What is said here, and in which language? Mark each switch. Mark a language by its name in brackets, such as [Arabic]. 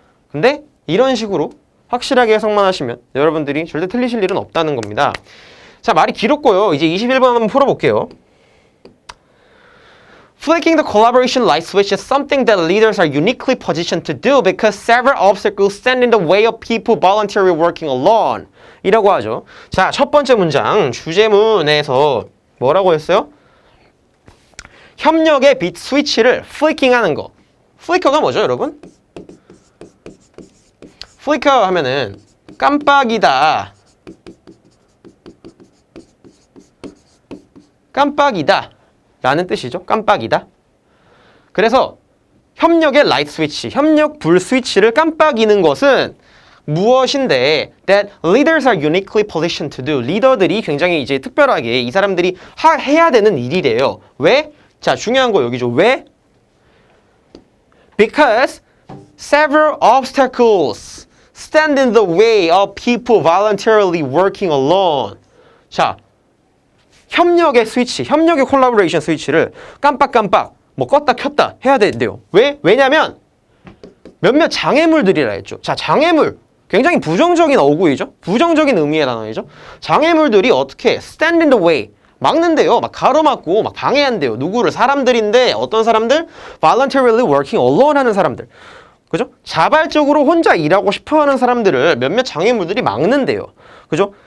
[Korean] 근데 이런 식으로 확실하게 해석만 하시면 여러분들이 절대 틀리실 일은 없다는 겁니다. 자, 말이 길었고요. 이제 21번 한번 풀어볼게요. [English] Flicking the collaboration light switch is something that leaders are uniquely positioned to do because several obstacles stand in the way of people voluntarily working alone. [Korean] 이라고 하죠. 자, 첫 번째 문장 주제문에서 뭐라고 했어요? 협력의 빛 스위치를 플리킹하는 거. 플리커가 뭐죠, 여러분? 플리커 하면은 깜빡이다. 깜빡이다 라는 뜻이죠. 깜빡이다. 그래서 협력의 라이트 스위치, 협력 불 스위치를 깜빡이는 것은 무엇인데 [English] that leaders are uniquely positioned to do. [Korean] 리더들이 굉장히 이제 특별하게 이 사람들이 해야 되는 일이래요. 왜? 자, 중요한 거 여기죠. 왜? [English] Because several obstacles stand in the way of people voluntarily working alone. [Korean] 자, 협력의 스위치, 협력의 콜라보레이션 스위치를 깜빡깜빡 껐다 켰다 해야 된대요. 왜? 왜냐면 몇몇 장애물들이라 했죠. 자, 장애물 굉장히 부정적인 어구이죠. 부정적인 의미의 단어이죠. 장애물들이 어떻게 [English] stand in the way [Korean] 막는데요. 가로막고 방해한대요. 누구를? 사람들인데 어떤 사람들? [English] voluntarily working alone [Korean] 하는 사람들. 그죠? 자발적으로 혼자 일하고 싶어하는 사람들을 몇몇 장애물들이 막는데요. 그죠?